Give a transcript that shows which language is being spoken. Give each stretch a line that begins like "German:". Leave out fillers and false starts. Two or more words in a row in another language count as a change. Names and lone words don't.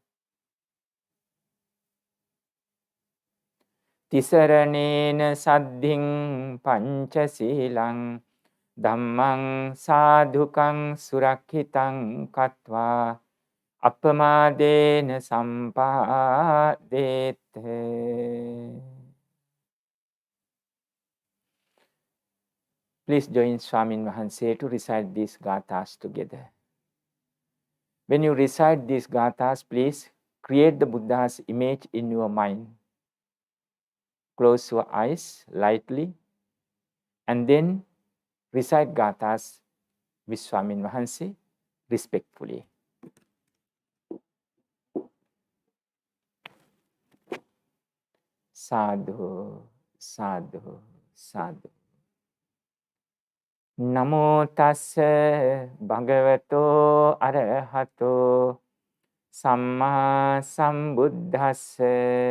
Pali: Tisaranena saddhiṃ pañcasīlaṃ Dhammaṃ sādhukaṃ surakkhitāṃ kattvā Appamādena sampādete.
English: Please join
Sinhala: Swamin Wahanse
English: to recite these gathas together. When you recite these gathas, please create the Buddha's image in your mind. Close your eyes lightly and then recite gathas with
Sinhala: Swamin Wahanse
English: respectfully.
Pali: Sadhu, sadhu, sadhu. Namo tassa bhagavato arahato samma sambuddhassa.